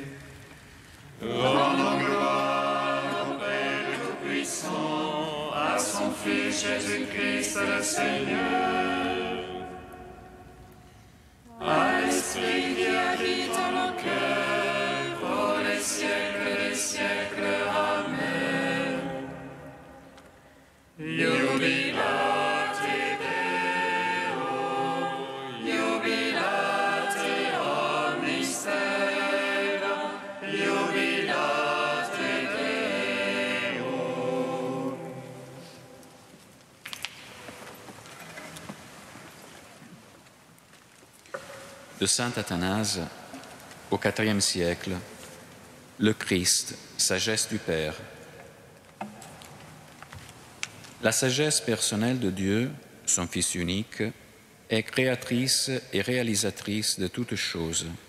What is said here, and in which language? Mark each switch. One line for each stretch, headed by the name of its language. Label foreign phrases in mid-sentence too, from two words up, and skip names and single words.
French: Rendons gloire au Père Tout-Puissant, à son Fils Jésus-Christ le Seigneur, à l'Esprit qui habite en nos cœurs, pour les siècles des siècles. Amen.
Latin: Jubilate Deo, jubilate omnis terra, jubilate Deo.
French: De saint Athanase, au IVe siècle, le Christ, sagesse du Père. La sagesse personnelle de Dieu, son Fils unique, est créatrice et réalisatrice de toutes choses.